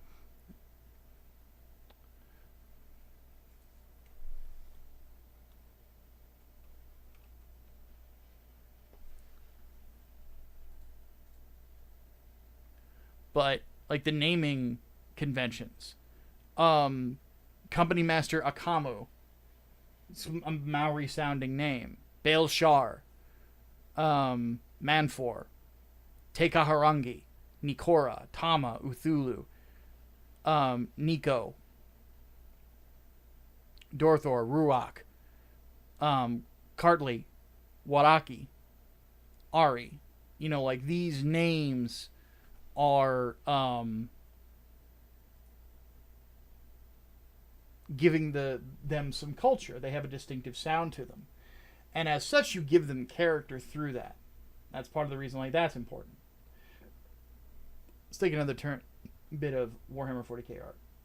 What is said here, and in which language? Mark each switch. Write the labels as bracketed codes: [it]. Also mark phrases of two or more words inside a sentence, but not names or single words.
[en] But like the naming conventions, Company Master Akamu, it's a Maori sounding name. Baal Shar, Manfor, Tekaharangi, Nikora, Tama, Uthulu, Nico, Dorthor, Ruach, Kartli, Waraki, Ari. You know, like these names are giving them some culture. They have a distinctive sound to them. And as such, you give them character through that. That's part of the reason like that's important. Let's take another bit of Warhammer 40k art.